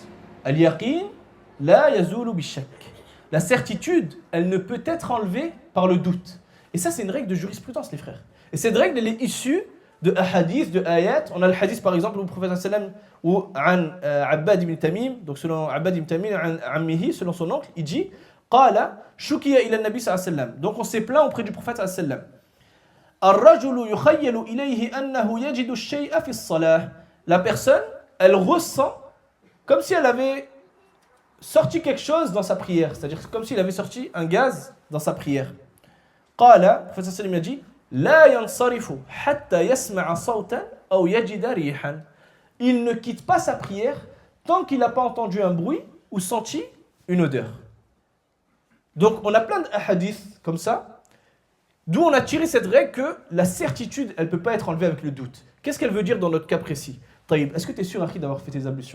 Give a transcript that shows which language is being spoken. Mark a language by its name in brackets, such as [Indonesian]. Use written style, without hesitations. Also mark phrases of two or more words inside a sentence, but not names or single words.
[Arabic] اليقين لا يزول بالشك. [French] La certitude, elle ne peut être enlevée par le doute. Et ça, c'est une règle de jurisprudence, les frères. Et cette règle, elle est issue de hadiths, de ayat. On a le hadith, par exemple, où le prophète sallam ou Abbad ibn Tamim, donc selon Abbad ibn Tamim, ammihi, selon son oncle, il dit [Arabic] قال شكي إلى النبي صلى الله عليه وسلم. [French] Donc on s'est plaint auprès du prophète [Arabic] صلى الله عليه وسلم. الرجل يخيل إليه أنه يجد الشيء في الصلاة. [French] La personne, elle ressent comme si elle avait sorti quelque chose dans sa prière, c'est-à-dire comme s'il avait sorti un gaz dans sa prière. [Arabic] Qala, [French] le prophète [Arabic] صلى الله عليه وسلم [French] a dit [Arabic] لا ينصرف حتى يسمع صوتا أو يجد ريحا. [French] Il ne quitte pas sa prière tant qu'il n'a pas entendu un bruit ou senti une odeur. Donc on a plein de hadiths comme ça, d'où on a tiré cette règle que la certitude, elle ne peut pas être enlevée avec le doute. Qu'est-ce qu'elle veut dire dans notre cas précis? Taïb, est-ce que tu es sûr, Akhi, d'avoir fait tes ablutions?